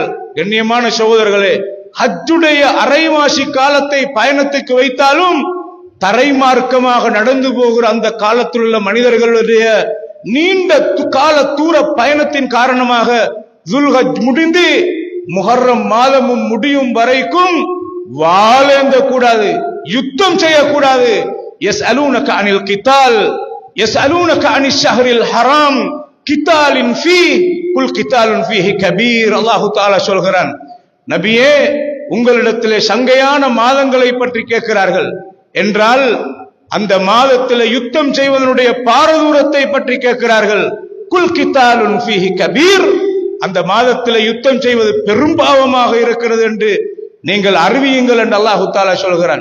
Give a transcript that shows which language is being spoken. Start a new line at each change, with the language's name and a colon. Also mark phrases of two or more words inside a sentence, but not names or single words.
Tamil: கண்ணியமான சகோதரர்களே, ஹஜ்ஜுடைய அரைவாசி காலத்தை பயணத்துக்கு வைத்தாலும் தரைமார்க்கமாக நடந்து போகிற அந்த காலத்தில் உள்ள மனிதர்களுடைய நீண்ட கால தூர பயணத்தின் காரணமாக துல்ஹஜ் முடிந்து முஹர்ரம் மாதமும் முடியும் வரைக்கும் வாழேந்த கூடாது, யுத்தம் செய்யக்கூடாது.
Arabic: يسألونك عن القتال يسألونك عن الشهر الحرام قتال فيه قل قتال فيه كبير. الله تعالى
Tamil: சொல்கிறான், நபியே, உங்களிடத்திலே சங்கையான மாதங்களை பற்றி கேட்கிறார்கள் என்றால் அந்த மாதத்திலே யுத்தம் செய்வதனுடைய பாரதூரத்தை பற்றி கேட்கிறார்கள்.
Arabic: قل قتال فيه كبير,
Tamil: அந்த மாதத்திலே யுத்தம் செய்வது பெரும்பாவமாக இருக்கிறது என்று நீங்கள் அறிவியுங்கள் என்று
Arabic: الله تعالى
Tamil: சொல்கிறான்.